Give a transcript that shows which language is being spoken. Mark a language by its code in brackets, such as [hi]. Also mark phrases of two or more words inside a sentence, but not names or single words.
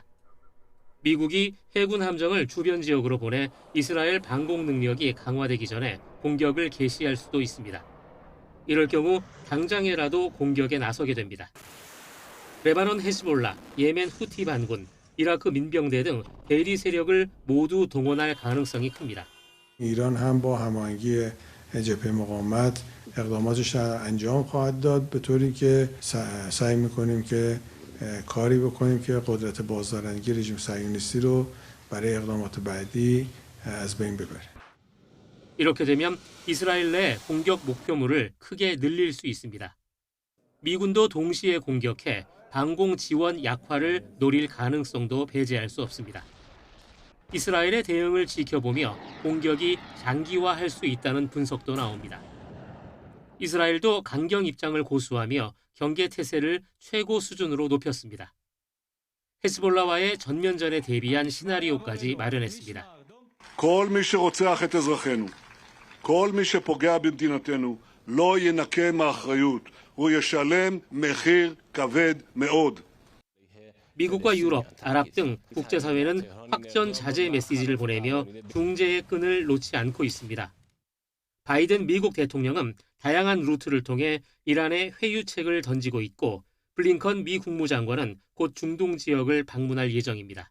[ko] 미국이 해군 함정을 주변 지역으로 보내 이스라엘 방공 능력이 강화되기 전에 공격을 개시할 수도 있습니다. 이럴 경우 당장에라도 공격에 나서게 됩니다. 레바논 헤즈볼라, 예멘 후티 반군, 이라크 민병대 등 대리 세력을 모두 동원할 가능성이 큽니다. [fa] ایران هم با هماهنگی جبهه مقاومت اقداماتش را انجام خواهد داد به طوری که سعی می‌کنیم که کاری بکنیم که قدرت بازدارندگی رژیم صهیونیستی رو برای اقدامات بعدی از بین ببریم. [ko] 이렇게 되면 이스라엘 내 공격 목표물을 크게 늘릴 수 있습니다. 미군도 동시에 공격해 방공 지원 약화를 노릴 가능성도 배제할 수 없습니다. 이스라엘의 대응을 지켜보며 공격이 장기화할 수 있다는 분석도 나옵니다. 이스라엘도 강경 입장을 고수하며 경계 태세를 최고 수준으로 높였습니다. 헤즈볼라와의 전면전에 대비한 시나리오까지 마련했습니다. [he] כל מי שרוצח את אזרחינו, כל מי שפוגע במדינתנו, לא ינקה מאחריות. הוא ישלם מחיר כבד מאוד. [ko] 미국과 유럽, 아랍 등 국제사회는 확전 자제 메시지를 보내며 중재의 끈을 놓지 않고 있습니다. 바이든 미국 대통령은 다양한 루트를 통해 이란에 회유책을 던지고 있고 블링컨 미 국무장관은 곧 중동 지역을 방문할 예정입니다.